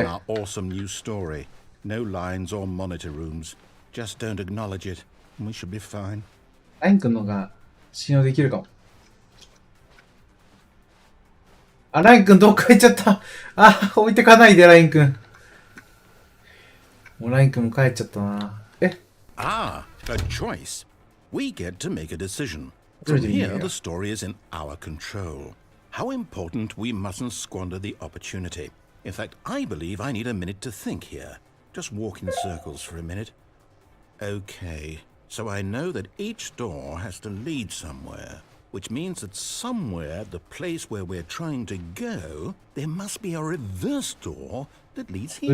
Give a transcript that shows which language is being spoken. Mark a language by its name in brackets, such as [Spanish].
[English] in our awesome new story. No lines or monitor rooms. Just don't acknowledge it. We should be fine. [Japanese] ライン君のが信用できるかも。あ、ライン君どっか行っちゃった。あ、置いてかないで、ライン君。もうライン君も帰っちゃったな。 [English] Ah, a choice. We get to make a decision. From here, the story is in our control. How important we mustn't squander the opportunity. In fact, I believe I need a minute to think here. Just walk in circles for a minute. Okay, so I know that each door has to lead somewhere, which means that somewhere, the place where we're trying to go, there must be a reverse door that leads here.